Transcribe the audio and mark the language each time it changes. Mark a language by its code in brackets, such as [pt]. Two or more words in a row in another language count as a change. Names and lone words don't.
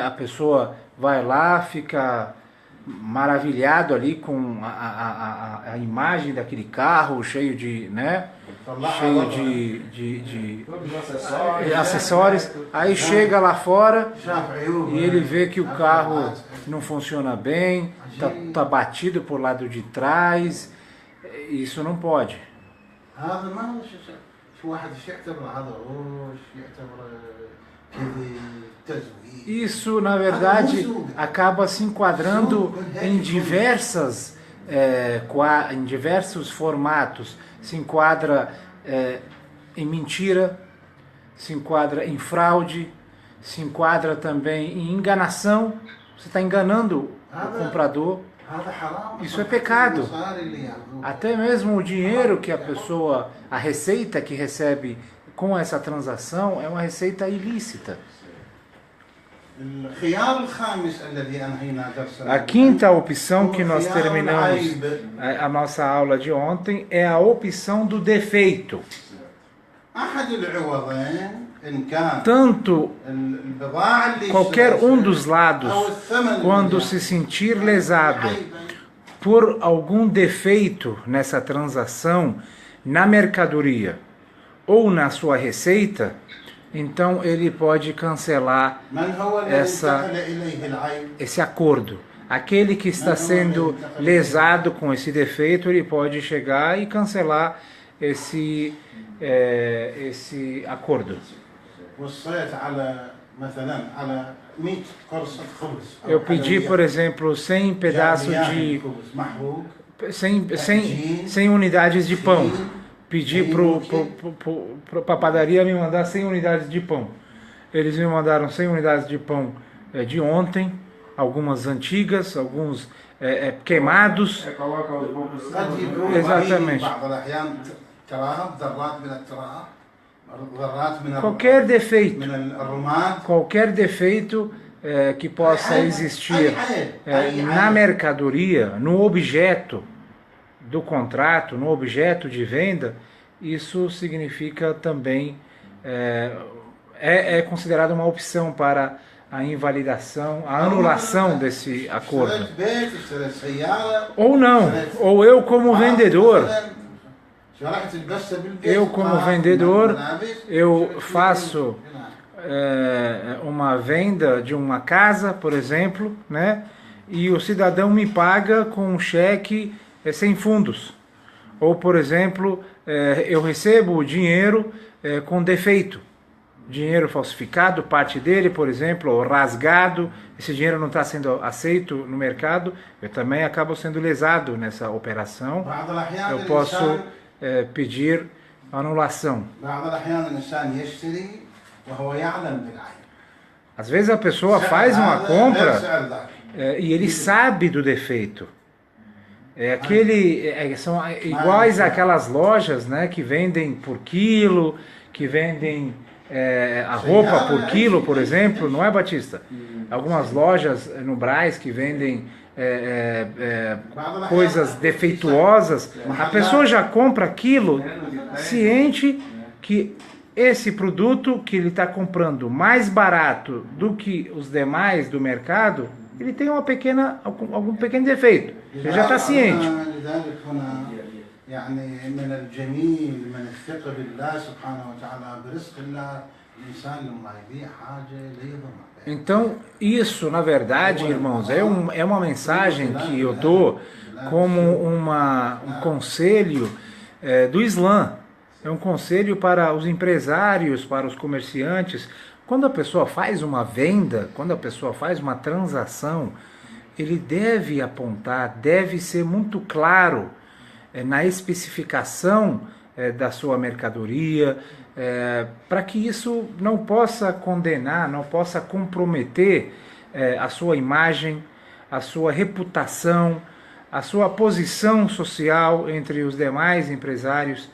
[pt] A pessoa vai lá, fica maravilhado ali com a imagem daquele carro cheio de, né? Cheio de acessórios. Aí chega lá fora e ele vê que o carro não funciona bem, tá batido por lado de trás. Isso não pode. [ar] هذا ما هو شو واحد يعتبر هذا غش يعتبر كذب تزوير. [pt] Isso, na verdade, acaba se enquadrando em diversos formatos. Se enquadra em mentira, se enquadra em fraude, se enquadra também em enganação. Você está enganando o comprador. [ar] هذا حرام. [pt] Isso é pecado. [ar] المصاري اللي ياخذوها. [pt] Até mesmo o dinheiro que a receita que recebe com essa transação é uma receita ilícita. [ar] الخيار الخامس الذي أنهينا درسنا. [pt] A quinta opção que nós terminamos a nossa aula de ontem é a opção do defeito. [ar] أحد العوضين إن كان [pt] Tanto [ar] البضاعة اللي [pt] qualquer um dos [ar] أو [pt] lados, [ar] الثمن [pt] quando se sentir lesado por algum defeito nessa transação, na mercadoria ou na sua receita, então ele pode cancelar [ar] من هو الذي [pt] essa, [ar] انتقل إليه العيب؟ [pt] esse acordo. Aquele que está sendo lesado com esse defeito, ele pode chegar e cancelar esse acordo. [ar] وصيت على مثلا على 100 قرصة خبز أو [pt] Eu pedi, por [ar] حلويات. [pt] exemplo, 100 pedaços [ar] جاب لي [pt] de... [ar] خبز محروق [pt] 100 unidades de pão. Pedi para a padaria me mandar 100 unidades de pão. Eles me mandaram 100 unidades de pão de ontem, algumas antigas, alguns queimados. Coloca os bobos. [ar] قد يكون [pt] Exatamente. [ar] بعض الأحيان تراها ذرات من التراب ذرات من [pt] Qualquer defeito, [ar] من الرماد [pt] qualquer defeito que possa existir na mercadoria, no objeto do contrato, no objeto de venda, isso significa também, é considerado uma opção para a invalidação, a anulação desse acordo. [ar] اشتريت بيت اشتريت سيارة [pt] Ou não, ou eu como vendedor, [ar] شرحت القصة بالبيت [pt] eu como vendedor, eu faço uma venda de uma casa, por exemplo, né? E o cidadão me paga com um cheque sem fundos. Ou, por exemplo, eu recebo o dinheiro com defeito. Dinheiro falsificado, parte dele, por exemplo, ou rasgado, esse dinheiro não está sendo aceito no mercado, eu também acabo sendo lesado nessa operação. [ar] بعض الأحيان [pt] Eu posso pedir anulação. [ar] بعض الأحيان الإنسان يشتري وهو يعلم بالعيب. [pt] Às vezes a pessoa faz uma [ar] هذا غير [pt] compra [ar] سعر ذاك. [pt] e ele sabe do defeito. São iguais àquelas lojas, né, que vendem por quilo, que vendem a roupa por quilo, por exemplo, não é, Batista? Algumas lojas no Brás que vendem coisas defeituosas, a pessoa já compra aquilo ciente que esse produto que ele está comprando mais barato do que os demais do mercado, ele tem algum pequeno defeito. Ele já está ciente. [ar] لذلك هنا يعني من الجميل من الثقة بالله سبحانه وتعالى برزق الله الإنسان لما يبيع حاجة لا يضمن. [pt] Então, isso, na verdade, irmãos, é uma mensagem que eu dou como um conselho do Islã. É um conselho para os empresários, para os comerciantes. Quando a pessoa faz uma venda, quando a pessoa faz uma transação, ele deve apontar, deve ser muito claro na especificação da sua mercadoria, para que isso não possa condenar, não possa comprometer a sua imagem, a sua reputação, a sua posição social entre os demais empresários.